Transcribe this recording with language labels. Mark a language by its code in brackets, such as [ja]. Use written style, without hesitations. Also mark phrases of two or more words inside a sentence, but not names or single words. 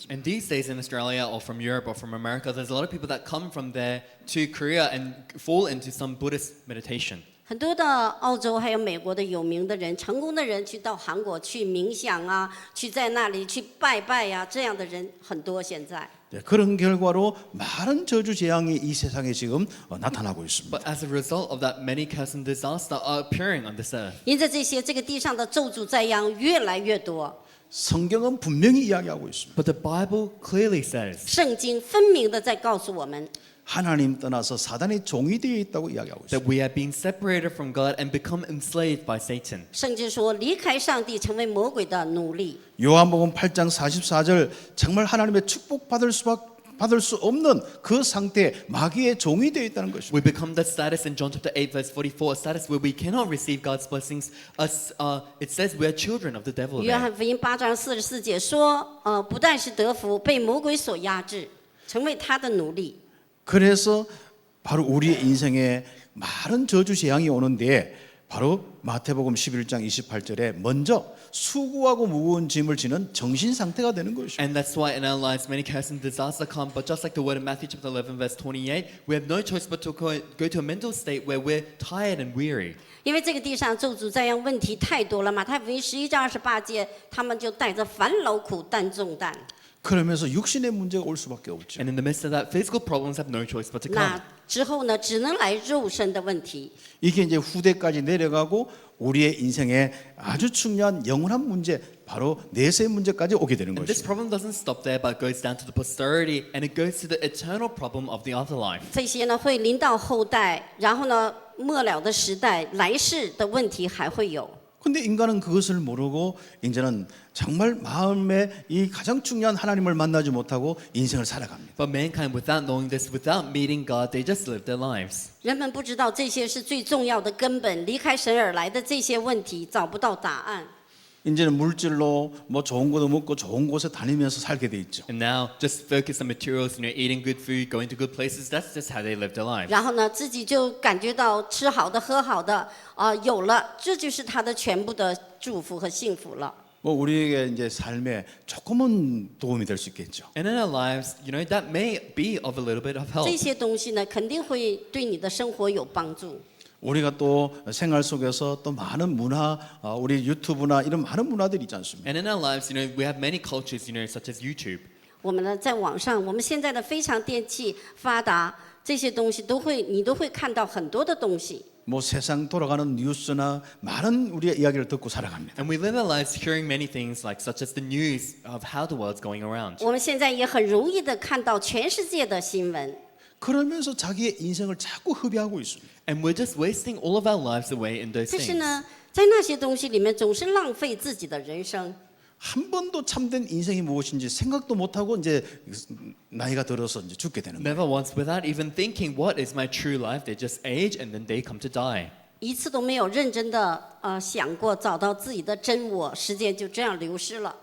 [en] And these days in Australia or from Europe or from America, there's a lot of people that come from there to Korea and fall into some Buddhist meditation. [zh] 很多的澳洲还有美国的有名的人、成功的人，去到韩国去冥想啊，去在那里去拜拜呀、这样的人很多。现在， [ko] 그런 결과로 많은 저주 재앙이 이 세상에 지금 나타나고 있습니다. [en] But as a result of that, many curses and disasters are appearing on this earth. [zh] 因着这些，这个地上的咒诅灾殃越来越多。 [ko] 성경은 분명히 이야기하고 있습니다. [en] But the Bible clearly says [zh] 圣经分明的在告诉我们， [ko] 하나님 떠나서 사단의 종이 되어 있다고 이야기하고 있습니다. [en] that we have been separated from God and become enslaved by Satan. [zh] 圣经说离开上帝，成为魔鬼的奴隶。 [ko] 요한복음 8장 44절 정말 하나님의 축복받을 수 없는 그 상태 마귀의 종이 되어 있다는 것입니다. [en] We become that status in John chapter 8 verse 44, a status where we cannot receive God's blessings. It says we are children of the devil. [zh] 约 [en] there. [zh] 翰福音8章44节说，不但是得福，被魔鬼所压制，成为他的奴隶。 [ko] 그래서 바로 우리의 인생에 많은 저주 재앙이 오는데 바로 마태복음 11장 28절에 먼저 수고하고 무거운 짐을 지는 정신 상태가 되는 것이죠. [en] And that's why in our lives many curses and disaster come. But just like the word in Matthew chapter 11 verse 28, we have no choice but to go to a mental state where we're tired and weary. [zh] 因为这个地上咒诅灾殃问题太多了，马太福音11章28节，他们就带着烦劳苦担重担。 [ko] 그러면서 육신의 문제가 올 수밖에 없죠. [en] And in the midst of that, physical problems have no choice but to come. [zh] 那之后呢，只能来肉身的问题。 [ko] 이게 이제 후대까지 내려가고 우리의 인생에 아주 중요한 영원한 문제 바로 내세 문제까지 오게 되는 [en] And this [ko] 것이죠. [en] problem doesn't stop there, but goes down to the posterity, and it goes to the eternal problem of the afterlife. [zh] 这些呢会临到后代，然后呢末了的时代，来世的问题还会有。 [ko] 근데 인간은 그것을 모르고 이제는 정말 마음에 이 가장 중요한 하나님을 만나지 못하고 인생을 살아갑니다. [en] But mankind, without knowing this, without meeting God, they just live their lives. [zh] 人们不知道这些是最重要的根本，离开神而来的这些问题找不到答案。 [ko] 이제는 물질로 뭐 좋은 것도 먹고 좋은 곳에 다니면서 살게 돼 있죠. [en] And now, just focus on materials, eating good food, going to good places. That's just how they live their lives. [zh] 然后呢，自己就感觉到吃好的、喝好的，有了，这就是他的全部的祝福和幸福了。 [ko] 뭐 우리에게 이제 삶에 조금은 도움이 될 수 있겠죠. [en] And in our lives, that may be of a little bit of help. [zh] 这些东西呢，肯定会对你的生活有帮助。 [ko] 우리가 또 생활 속에서 또 많은 문화, 우리 유튜브나 이런 많은 문화들이 있지 않습니까? [en] And in our lives, we have many cultures, such as YouTube. [zh] 我们呢，在网上，我们现在的非常电器发达， 这些东西你都会看到很多的东西。 [ko] 뭐 세상 돌아가는 뉴스나 많은 우리의 이야기를 듣고 살아갑니다. [en] And we live our lives hearing many things like such as the news of how the world's going around. [zh] 我们现在也很容易的看到全世界的新闻， [ko] 그러면서 자기의 인생을 자꾸 허비하고 있습니다. [en] And we're just wasting all of our lives away in those [zh] 但是 [en] things. [zh] 呢，在那些东西里面总是浪费自己的人生。 [ko] 한 번도 참된 인생이 무엇인지 생각도 못하고 이제 나이가 들어서 이제 죽게 되는 거예요. [en] Never once without even thinking what is my true life. They just age and then they come to die. [zh] 一次都没有认真的想过找到自己的真我，时间就这样流失了。